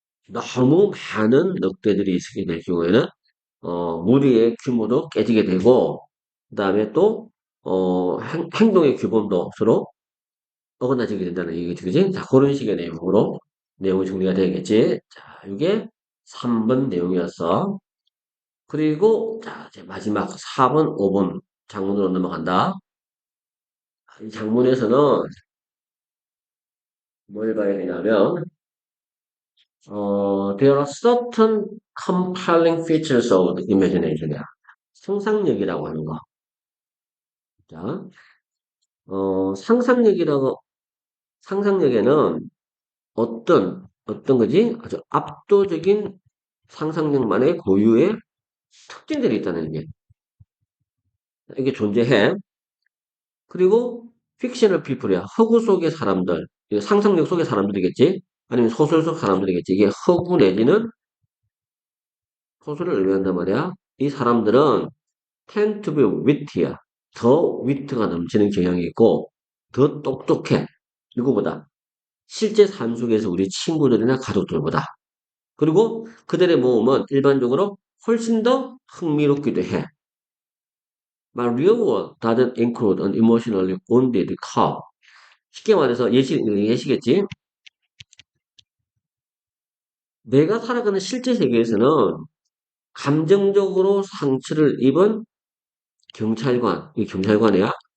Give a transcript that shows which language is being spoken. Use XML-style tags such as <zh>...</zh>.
<ko>너무 많은 늑대들이 있게 될 경우에는 무리의 규모도 깨지게 되고 그 다음에 또 행동의 규범도 서로 어긋나지게 된다는 얘기지, 그지? 자, 그런 식의 내용으로 내용이 정리가 되겠지. 자, 이게 3번 내용이었어. 그리고 자, 이제 마지막 4번, 5번 장문으로 넘어간다. 이 장문에서는 뭘 봐야 되냐면</ko> <en>there are certain compelling features of the imagination</en> <ko>이야. 상상력이라고 하는 거. 자, 상상력이라고 상상력에는 어떤 거지? 아주 압도적인 상상력만의 고유의 특징들이 있다는 게 이게 존재해. 그리고 픽셔널 피플이야. 허구 속의 사람들. 이거 상상력 속의 사람들이겠지? 아니면 소설 속 사람들이겠지. 이게 허구 내지는 소설을 의미한단 말이야. 이 사람들은</ko> <en>tend to be witty</en> <ko>야. 더 위트가 넘치는 경향이 있고 더 똑똑해. 누구보다. 실제 삶 속에서 우리 친구들이나 가족들보다. 그리고 그들의 모험은 일반적으로 훨씬 더 흥미롭기도 해.</ko> <en>My real world doesn't include an emotionally wounded cow.</en> <ko>쉽게 말해서 예시겠지? 내가 살아가는 실제 세계에서는 감정적으로 상처를 입은 경찰관, 이 경찰관이야.</ko>